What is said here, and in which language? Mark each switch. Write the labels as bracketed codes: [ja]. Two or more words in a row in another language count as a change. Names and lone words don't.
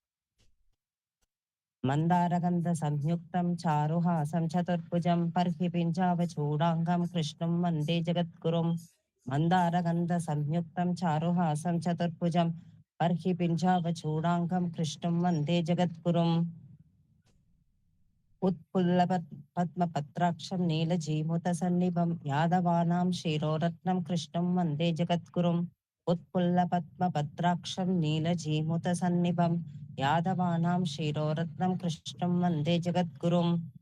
[sa] మందారగంధ సంయుక్తం చారుహాసం చతుర్భుజం పర్హిపించావచూడాంగం కృష్ణం వందే జగద్గురుం. మందారగంధ సంయుక్తం చారుహాసం చతుర్భుజం పర్హిపించావచూడాంగం కృష్ణం వందే జగద్గురుం. उत्पुल्ल पद्मपत्राक्षं नीलजीमूतसन्निभं यादवानां शिरोरत्नं कृष्णं वन्दे जगद्गुरुम्. उत्पुल्ल पद्मपत्राक्षं नीलजीमूतसन्निभं यादवानां शिरोरत्नं कृष्णं वन्दे जगद्गुरुम्.